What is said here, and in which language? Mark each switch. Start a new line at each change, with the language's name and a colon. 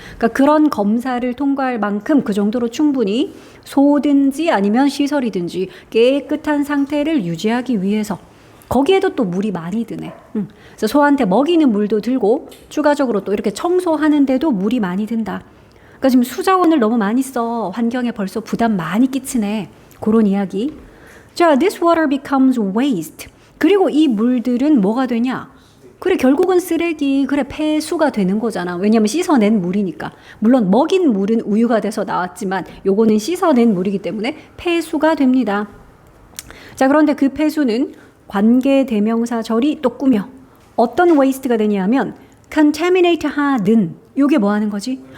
Korean: 그러니까 그런 검사를 통과할 만큼 그 정도로 충분히 소든지 아니면 시설이든지 깨끗한 상태를 유지하기 위해서. 거기에도 또 물이 많이 드네. 그래서 소한테 먹이는 물도 들고 추가적으로 또 이렇게 청소하는데도 물이 많이 든다. 그러니까 지금 수자원을 너무 많이 써. 환경에 벌써 부담 많이 끼치네. 그런 이야기.
English: 자, this water becomes waste.
Korean: 그리고 이 물들은 뭐가 되냐? 그래, 결국은 쓰레기, 그래, 폐수가 되는 거잖아. 왜냐면 씻어낸 물이니까. 물론 먹인 물은 우유가 돼서 나왔지만 요거는 씻어낸 물이기 때문에 폐수가 됩니다. 자, 그런데 그 폐수는 관계대명사절이 또 꾸며 어떤 waste가 되냐면 contaminate 하는 요게 뭐 하는 거지?